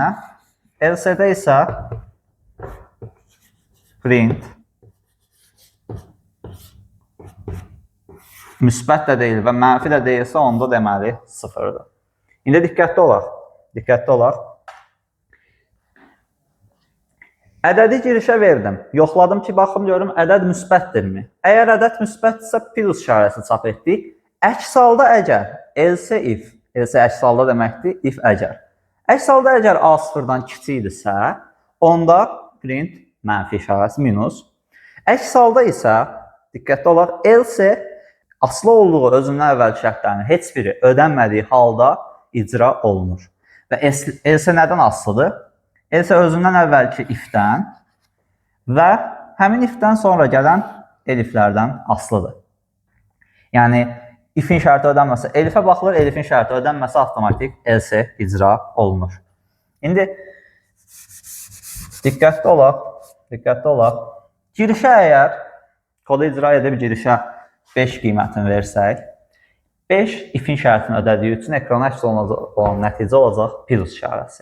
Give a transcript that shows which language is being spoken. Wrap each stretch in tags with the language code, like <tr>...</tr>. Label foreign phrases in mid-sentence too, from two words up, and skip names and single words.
<az>Else-də isə print müsbət də deyil və mənfi də deyilsə, onda deməli 0-dır. İndi diqqətli olaq. Ədədi girişə verdim. Yoxladım ki, baxım görüm, ədəd müsbətdirmi? Əgər ədəd müsbətdirsə, plus işarəsi çap etdik. Əks halda əgər,</az> <en>else if, else</en> <az>əks halda deməkdir, if əgər. Əks halda əgər A 0-dan kiçikdirsə, onda print mənfi işarəsi minus. Əks halda isə, diqqətli olaq, else asılı olduğu özündən əvvəl şərtlərin heç biri ödənmədiyi halda icra olunur. Və else nədən asılıdır? Else özündən əvvəlki if-dən və həmin if-dən sonra gələn eliflərdən asılıdır. Yəni, if-in şərti ödənməsə elifə baxılır, elifin şərti ödənməsə avtomatik else icra olunur. İndi diqqətli olaq. Girişə əgər kodu icra edib girişə 5 qiymətini versək, 5 ifin şərtini ödədiyi üçün ekrana əks olan nəticə olacaq plus işarəsi.</az>